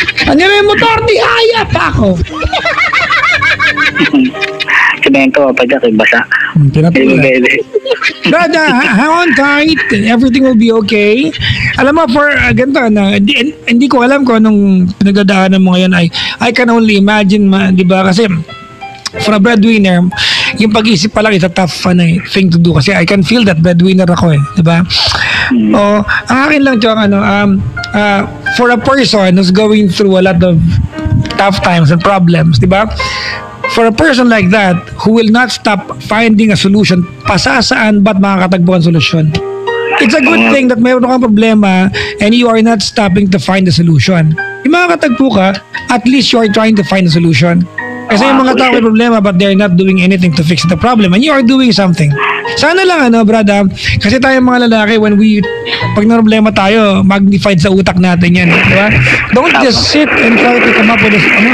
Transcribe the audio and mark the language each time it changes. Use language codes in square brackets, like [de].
[tl] Nandiyan na yung motor! Tihaya pa ako! Semento, Papa Jack, basa. Pinatuloy. [en] Brad, hang on tight. Everything will be okay. [tl] Alam mo, for ganito, hindi ko alam kung anong pinagdadaanan mo ngayon. [en] I can only imagine, [tl] di ba? Kasi [en] for a breadwinner, [tl] yung pag-isip pa lang [en] is a tough thing to do. [tl] Kasi [en] I can feel that breadwinner [tl] ako di ba? Ang akin lang, Chong, [en] for a person who's going through a lot of tough times and problems, [tl] di ba? [en] For a person like that who will not stop finding a solution, [tl] pasasaan ba't makakatagpo ang solusyon? [en] It's a good thing that [tl] mayroon kang problema [en] and you are not stopping to find a solution. [tl] Yung makakatagpo ka, [en] at least you are trying to find a solution. [tl] Kasi yung mga tao may problema [en] but they're not doing anything to fix the problem and you are doing something. [tl] Sana lang brad, kasi tayo mga lalaki pag na problema tayo, magnified sa utak natin yan, di ba? [en] Don't just sit and try to come up with this,